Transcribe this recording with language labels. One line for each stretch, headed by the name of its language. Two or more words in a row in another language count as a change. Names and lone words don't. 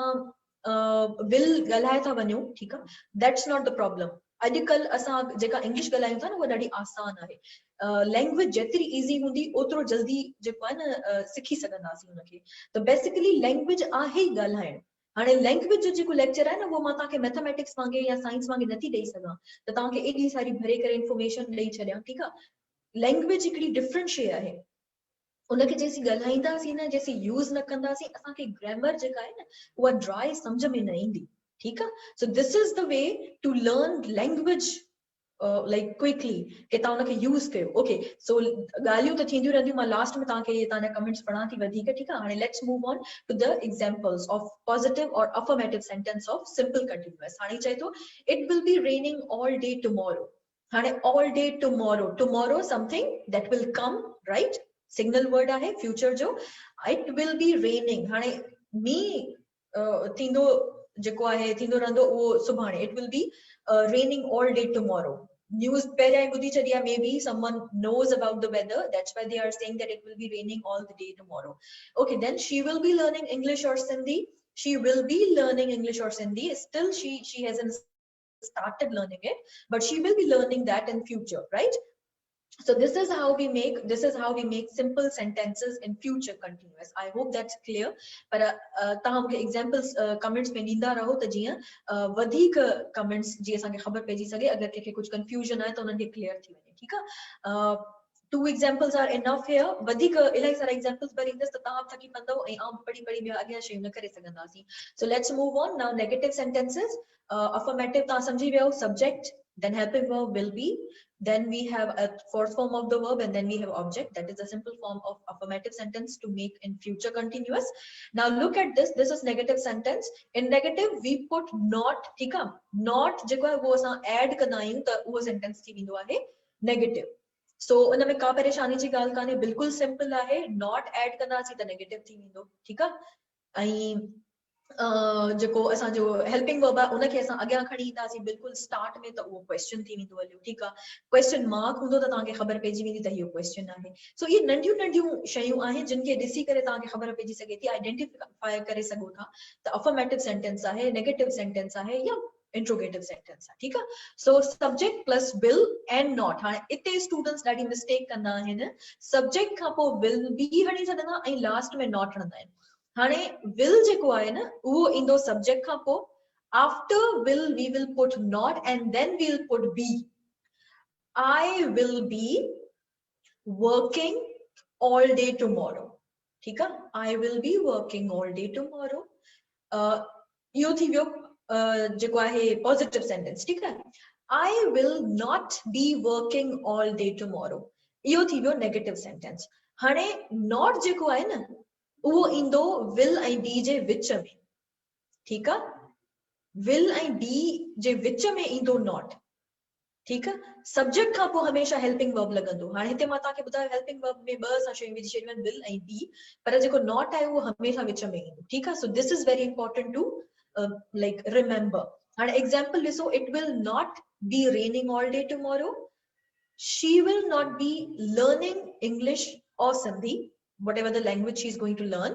Sindhi: तव्हां बिल ॻाल्हाए था वञो ठीकु आहे
English: that's not the problem
Sindhi: अॼुकल्ह असां जेका इंग्लिश ॻाल्हायूं था न उहा ॾाढी आसान आहे लैंग्वेज जेतिरी इज़ी हूंदी ओतिरो जल्दी जेको आहे न सिखी सघंदासीं उनखे त बेसिकली लैंग्वेज आहे ई ॻाल्हाइण हाणे लैंग्वेज जो जेको लेक्चर आहे न उहो मां तव्हांखे मैथमेटिक्स वांगुरु या साइंस वांगुरु नथी ॾेई सघां त तव्हांखे एॾी सारी भरे करे इंफॉर्मेशन ॾेई छॾियां ठीकु आहे लैंग्वेज हिकिड़ी डिफरेंट शइ आहे उनखे जेसीं ॻाल्हाईंदासीं न जेसीं यूज़ न कंदासीं असांखे ग्रामर जेका आहे न उहा ड्राई सम्झ में न ईंदी ठीकु आहे
English: so this is the way to learn language like quickly
Sindhi: के तव्हां उनखे यूज़ कयो
English: ओके सो
Sindhi: ॻाल्हियूं त थींदियूं रहंदियूं मां लास्ट में तव्हांखे तव्हांजा कमेंट्स पढ़ां थी वधीक ठीकु आहे हाणे
English: let's move on to the examples of positive and affirmative sentence of simple continuous
Sindhi: हाणे चए थो
English: it will be raining all day tomorrow हाणे all day tomorrow something that will come right signal word आहे फ्यूचर जो it will be raining हाणे मी
Sindhi: थींदो जेको आहे थींदो रहंदो उहो सुभाणे
English: it will be raining all day tomorrow news
Sindhi: पहिरियां ॿुधी छॾी आहे
English: maybe someone knows about the weather that's why they are saying that it will be raining all the day tomorrow okay then she will be learning English or Sindhi she will be learning English or Sindhi still she hasn't started learning it but she will be learning that in future right so this is how we make simple sentences in future continuous I hope that's clear
Sindhi: पर तव्हां मूंखे
English: examples comments
Sindhi: में ॾींदा रहो त जीअं वधीक comments जीअं असांखे ख़बर पइजी सघे अगरि कंहिंखे कुझु confusion आहे त उन्हनि खे clear थी वञे ठीकु आहे
English: two examples are enough here
Sindhi: वधीक इलाही सारा examples भरींदसि त तव्हां थकी पवंदव ऐं आउं पढ़ी ॿिया अॻियां शयूं न करे सघंदासीं
English: so let's move on now negative sentences affirmative
Sindhi: तव्हां सम्झी वियो
English: subject then helping verb will be then we have a fourth form of the verb and then we have object that is a simple form of affirmative sentence to make in future continuous now look at this is negative sentence in negative we put not
Hindi: ठीक है
Sindhi: not जेको आहे वो असां add कंदा आहियूं त उहो sentence थी वेंदो आहे negative so उन में का परेशानी जी ॻाल्हि कान्हे बिल्कुलु सिंपल आहे not add कंदासीं त negative थी वेंदो ठीकु आहे ऐं जेको असांजो
English: helping verb
Sindhi: आहे उनखे असां अॻियां खणी ईंदासीं बिल्कुलु स्टार्ट में त उहो क्वेश्चन थी वेंदो हलियो ठीकु आहे
English: question mark
Sindhi: हूंदो त तव्हांखे ख़बर पइजी वेंदी त इहो क्वेश्चन आहे सो इहे नंढियूं नंढियूं शयूं आहिनि जिन खे ॾिसी करे तव्हांखे ख़बर पइजी सघे थी आइडेंटिफाई करे सघो था त
English: affirmative sentence
Sindhi: आहे
English: negative sentence
Sindhi: आहे या
English: interrogative sentence
Sindhi: आहे ठीक आहे
English: so subject plus will and not
Sindhi: हाणे इते स्टूडेंट्स ॾाढी मिस्टेक कंदा आहिनि सब्जेक्ट खां पोइ
English: will be
Sindhi: हणी छॾंदा ऐं लास्ट में नॉट हणंदा आहिनि हाणे विल जेको आहे न उहो ईंदो सब्जेक्ट खां पोइ
English: after will we will put not and then we'll put be I will be working all day tomorrow
Hindi: ठीक है
English: I will be working all day tomorrow
Sindhi: इहो थी वियो जेको आहे
English: positive sentence
Hindi: ठीक है
English: I will not be working all day tomorrow
Sindhi: इहो थी वियो
English: negative sentence
Sindhi: हाणे नॉट जेको आहे न उहो ईंदो will ऐं be जे विच में
Hindi: ठीक है
Sindhi: will ऐं be जे विच में ईंदो नॉट
Hindi: ठीक है
Sindhi: सब्जेक्ट खां पोइ हमेशा
English: helping verb
Sindhi: लॻंदो हाणे हिते मां तव्हांखे ॿुधायो
English: helping verb
Sindhi: में ॿ असां शयूं विझी छॾियूं आहिनि will ऐं be पर जेको नॉट आहे उहो हमेशा विच में ईंदो ठीक आहे
English: so this is very important to like remember
Sindhi: हाणे एग्जांपल ॾिसो
English: it will not be raining all day tomorrow she will not be learning English or Sindhi whatever the language she is going to learn